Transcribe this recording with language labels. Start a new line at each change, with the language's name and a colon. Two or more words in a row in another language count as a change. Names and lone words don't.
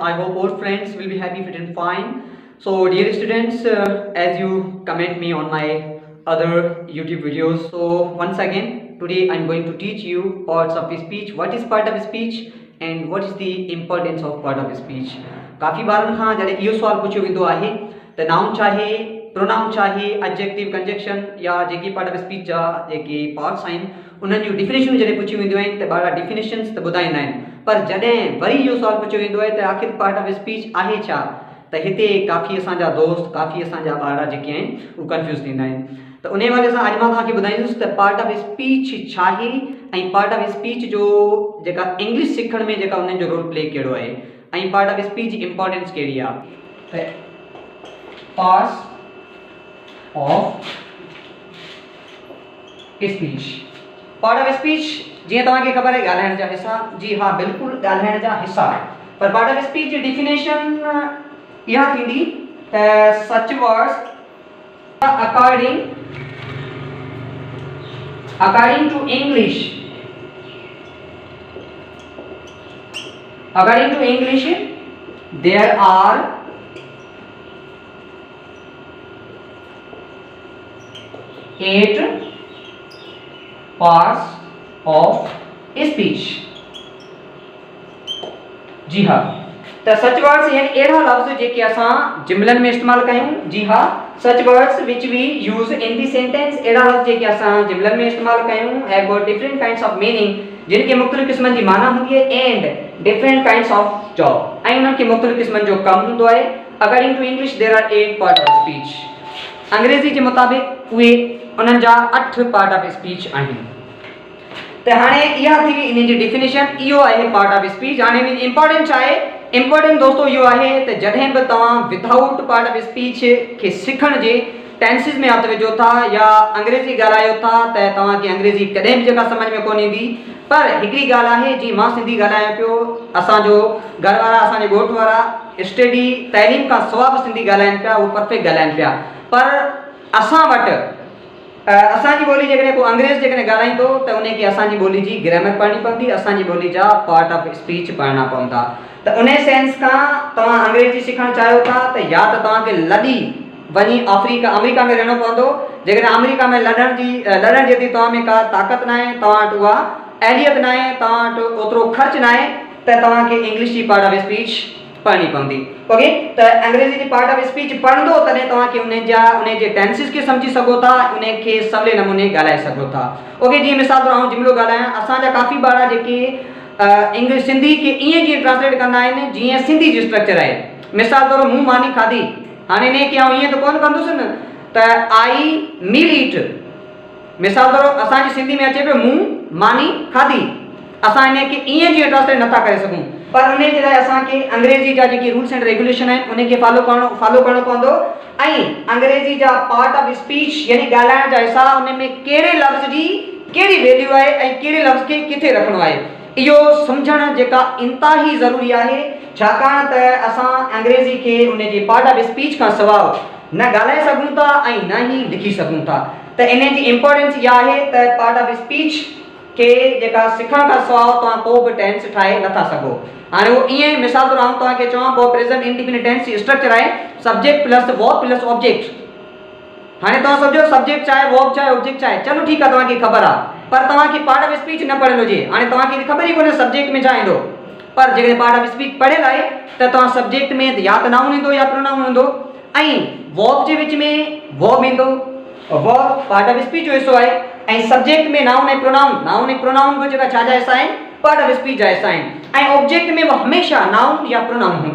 English: I hope all friends will be happy, fit and fine. So dear students, as you comment me on my other YouTube videos, so once again today I'm going to teach you parts of speech. What is part of speech and what is the importance of part of speech?
Sindhi: काफ़ी बार खां जॾहिं इहो सुवाल पुछियो वेंदो आहे त नाउन चाहे प्रोनाउन चाहे
English: adjective conjunction
Sindhi: या जेकी
English: part of speech
Sindhi: जा जेके पार्ट्स आहिनि उन्हनि जूं डिफिनेशन जॾहिं पुछियूं वेंदियूं आहिनि त ॿार डिफिनेशन्स त ॿुधाईंदा आहिनि, पर जॾहिं वरी इहो सुवाल पुछियो वेंदो आहे त आख़िर पार्ट ऑफ स्पीच आहे छा, त हिते काफ़ी असांजा दोस्त काफ़ी असांजा ॿार जेके आहिनि उहे कंफ्यूज़ थींदा आहिनि। त उन हवाले सां अॼु मां तव्हांखे ॿुधाईंदुसि त
English: part of speech
Sindhi: छा आहे ऐं
English: part of speech
Sindhi: जो जेका इंग्लिश सिखण में जेका उन्हनि जो
English: role play
Sindhi: कहिड़ो आहे ऐं
English: part of speech
Sindhi: जी इंपॉर्टेंस कहिड़ी आहे।
English: parts of speech, part of speech
Sindhi: जीअं तव्हांखे ख़बर आहे ॻाल्हाइण जा हिस्सा, जी हाँ बिल्कुलु ॻाल्हाइण जा हिस्सा, पर
English: part of speech
Sindhi: जी डिफिनेशन इहा थींदी त
English: such words according to English there are 8 parts of speech।
Sindhi: जी हाँ, तो
English: such words
Sindhi: यानी अड़ा लफ्ज जेके असां जुमलन में इस्तेमाल कयूं।
English: जी हाँ, such words which we use in the sentence,
Sindhi: अड़ा लफ्ज जेके असां जुमलन में इस्तेमाल कयूं
English: have got different kinds of meaning,
Sindhi: जिनके मुख्तलिफ किस्मन जी माना हुंदी है
English: and different kinds of job,
Sindhi: ऐं उन्हनि खे मुख्तलिफ किस्मन जो कम हुंदो आहे।
English: According to English there are 8 part of speech.
Sindhi: अंग्रेजी के मुताबिक उहे उन्हनि जा 8
English: part of speech
Sindhi: आहिनि। त हाणे इहा थी वई इन जी डिफिनेशन, इहो आहे
English: part of speech.
Sindhi: हाणे इन जी इंपॉर्टेंस आहे, इंपॉर्टेंट दोस्तों इहो आहे त जॾहिं बि तव्हां
English: without part of speech
Sindhi: खे सिखण जे टेंसिस में हथ विझो था या अंग्रेजी ॻाल्हायो था त तव्हांखे अंग्रेजी कॾहिं बि जेका सम्झ में कोन ईंदी। पर हिकिड़ी ॻाल्हि आहे, जी मां सिंधी ॻाल्हायां पियो, असांजो घर वारा असांजे ॻोठ वारा स्टडी तइलीम खां सवाइ बि सिंधी ॻाल्हाइनि पिया, उहे परफेक्ट ॻाल्हाइनि पिया, पर असां वटि असांजी ॿोली जेकॾहिं को अंग्रेज़ जेकॾहिं ॻाल्हाईंदो त उनखे असांजी ॿोली जी ग्रामर पढ़णी पवंदी, असांजी ॿोली जा
English: part of speech
Sindhi: पढ़ना पवंदा। त उन सेंस खां तव्हां अंग्रेजी सिखणु चाहियो था त या त तव्हांखे लॾी वञी अमेरिका में रहणो पवंदो, जेकॾहिं अमेरिका में लड़ण जेतिरी तव्हां में का ताक़त न आहे, तव्हां वटि उहा एहलियत न आहे, तव्हां वटि ओतिरो ख़र्च न आहे त तव्हांखे इंग्लिश जी
English: part of speech
Sindhi: पढ़नी पवंदी। ओके, त अंग्रेजी जी
English: part of speech
Sindhi: पढ़ंदो तॾहिं तव्हांखे उन जे टेंसिस खे सम्झी सघो था, उनखे सवले नमूने ॻाल्हाए सघो था। ओके, जीअं मिसाल तौरु आउं जुमिलो ॻाल्हायां, असांजा काफ़ी ॿार जेके इंग्लिश सिंधी खे ईअं जीअं ट्रांसलेट कंदा आहिनि जीअं सिंधी जो स्ट्रक्चर आहे। मिसाल तौरु मूं मानी खाधी, हाणे इनखे आउं ईअं त कोन कंदुसि न त
English: I meal eat.
Sindhi: मिसाल तौरु असांजी सिंधी में अचे पियो मूं मानी खाधी, असां इनखे ईअं जीअं ट्रांसलेट नथा करे सघूं, पर उन जे लाइ असांखे अंग्रेजी जा जेके
English: rules and regulation
Sindhi: आहिनि उनखे फॉलो करणो पवंदो, ऐं अंग्रेजी जा
English: part of speech
Sindhi: यानी ॻाल्हाइण जा हिस्सा, उन में कहिड़े लफ़्ज़ जी कहिड़ी वैल्यू आहे ऐं कहिड़े लफ़्ज़ खे किथे रखणो आहे, इहो सम्झणु जेका इंतिहाई ज़रूरी आहे, छाकाणि त असां अंग्रेजी खे उन जे
English: part of speech
Sindhi: खां सवाइ न ॻाल्हाए सघूं था ऐं न ई लिखी सघूं था। त इन जी इंपॉर्टेंस इहा आहे त
English: part of speech
Sindhi: के जेका सिखण खां सवाइ तव्हां को बि टेंस ठाहे नथा सघो। हाणे उहो ईअं मिसाल तौरु आउं तव्हांखे चवां पोइ
English: present indefinite tense
Sindhi: जी स्ट्रक्चर आहे
English: subject plus verb plus object.
Sindhi: हाणे तव्हां सम्झो सब्जेक्ट चाहे वर्ब चाहे ऑब्जेक्ट चाहे, चलो ठीकु आहे तव्हांखे ख़बर आहे, पर तव्हांखे
English: part of speech
Sindhi: न पढ़ियलु हुजे। हाणे तव्हांखे ख़बर ई कोन्हे सब्जेक्ट में छा ईंदो, पर जेकॾहिं
English: part of speech
Sindhi: पढ़ियलु आहे त तव्हां सब्जेक्ट में या त नाउन ईंदो या प्रोनाउन ईंदो, ऐं वर्ब जे विच में वर्ब ईंदो,
English: verb part of speech
Sindhi: जो हिस्सो आहे, ऐं सब्जेक्ट में नाउन ऐं प्रोनाउन बि जेका छा जा हिस्सा आहिनि,
English: part of speech
Sindhi: जा हिस्सा आहिनि, ऐं ऑब्जेक्ट में बि हमेशह नाउन या प्रोनाउन हूंदो।